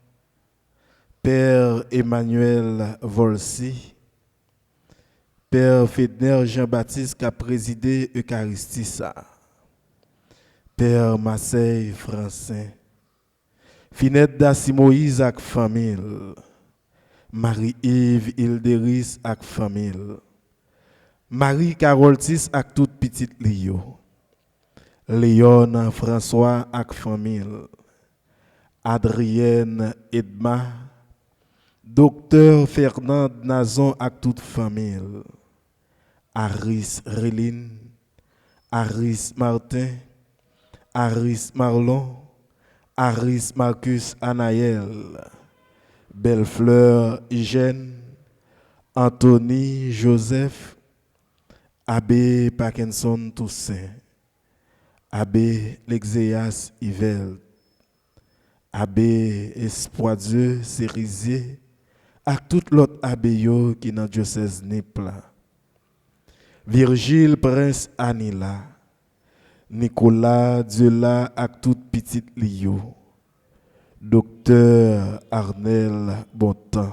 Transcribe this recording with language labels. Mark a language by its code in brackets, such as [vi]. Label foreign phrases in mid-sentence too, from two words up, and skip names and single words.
[fr] Père Emmanuel Volsi, Père Fedner Jean-Baptiste qui a présidé Eucharistie ça, Père Marseille Francin, Finette Dassi Moïse avec famille, Marie-Yves Hilderis avec famille, Marie-Carole Tis avec toute petite Lio, Léon François avec famille, Adrienne Edma, Docteur Fernand Nazon avec toute famille, Aris Réline, Aris Martin, Aris Marlon, Aris Marcus Anaël, Bellefleur Hygiène, Anthony Joseph, Abbé Parkinson Toussaint, Abbé Lexéas Yvel, Abbé Espoir Dieu Cérisier, à tout l'autre abbé qui est dans le diocèse Nipla, Virgile Prince Anila, Nicolas Diola avec toute petite Lio, Docteur Arnel Bontemps.